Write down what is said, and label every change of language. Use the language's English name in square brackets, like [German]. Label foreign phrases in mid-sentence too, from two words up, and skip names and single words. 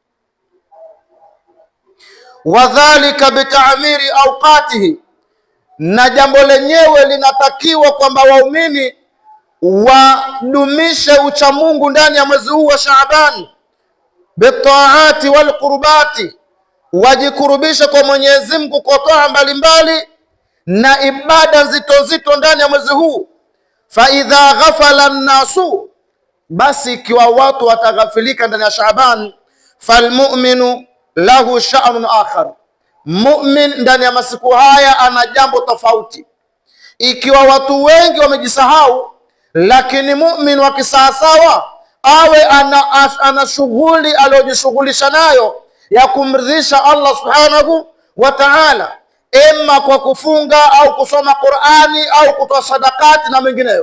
[Arabic] وذلك بتعمير أوقاته, [Swahili] na jambo lenyewe linatakiwa kwamba waumini wadumishe uchamungu ndani ya mwezi huu wa Shaaban, [Arabic] بالطاعات والقربات, [Swahili] wajikurubishe kwa Mwenyezi Mungu kwa toa mbalimbali na ibada nzito nzito ndani ya mwezi huu. [Arabic] فإذا غفل الناس, [Swahili] basi ikiwa watu wataghafilika ndani ya Shaaban, [Arabic] فالمؤمن له شأن آخر, [Swahili] mu'min ndani ya masiku haya ana jambo tofauti. Ikiwa watu wengi wamejisahau, lakini mu'min wa kisawasawa awe ana shughuli aliyojishughulisha nayo ya kumridhisha Allah [Arabic] سبحانه وتعالى, [Swahili] ema kwa kufunga au kusoma Qur'ani au kutoa sadakati na mengineyo.